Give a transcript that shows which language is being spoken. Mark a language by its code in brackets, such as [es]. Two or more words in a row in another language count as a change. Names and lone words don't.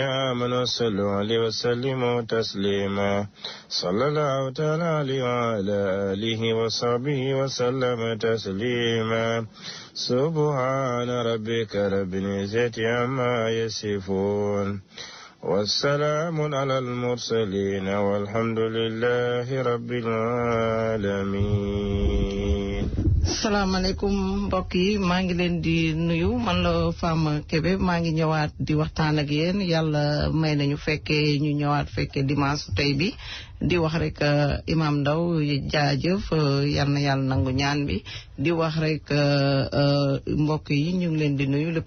[ar] آمنوا صلوا عليه وسلموا تسليما صلى الله تعالى عليه وعلى آله وصحبه وسلم تسليما سبحان ربك رب العزة عما يصفون والسلام على المرسلين والحمد لله رب العالمين. [wo] salaamaaleykum mbokk yi maa ngi leen di nuyu man la Fama Kébé maa ngi ñëwaat di waxtaan ak yéen yàlla may nañu fekkee ñu ñëwaat fekkee dimanche tey bi di wax rek Imam Ndaw jaajëf yal na yàlla nangu ñaan bi di wax rek mbokk yi ñu ngi leen di nuyu le